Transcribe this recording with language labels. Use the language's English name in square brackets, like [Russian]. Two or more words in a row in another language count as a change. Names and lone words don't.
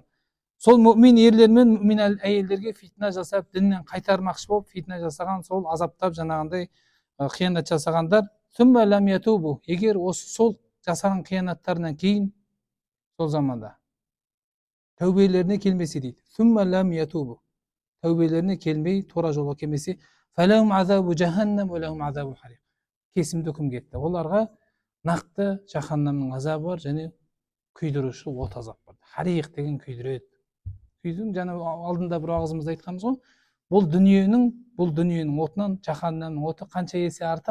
[Kazakh] Сол мүмин ерлер мен мүмин әйелдерге фитна жасап, діннен қайтармақшы болып, фитна жасаған, сол азаптап жаңағындай қиянат жасағандар, [Arabic] ثم لم يتوبوا, [Kazakh] егер осы сол жасаған қиянаттарынан кейін сол заманда тәубелеріне келмесе дейді. [Arabic] ثم لم يتوبوا, [Kazakh] тәубелеріне келмей, тура жолға келмесе, [Arabic] فلهم عذاب جهنم ولهم عذاب الحريق. [Kazakh] Кесімді үкім кетті. Оларға нақты жаханнамның азабы бар және күйдіруші от азап бар. Хариқ деген күйдіреді. Күйдің жаңа алдында бір уағызымызда айтқанбыз ғой. Бұл дүниенің отынан жаханнамның оты қанша есе артық?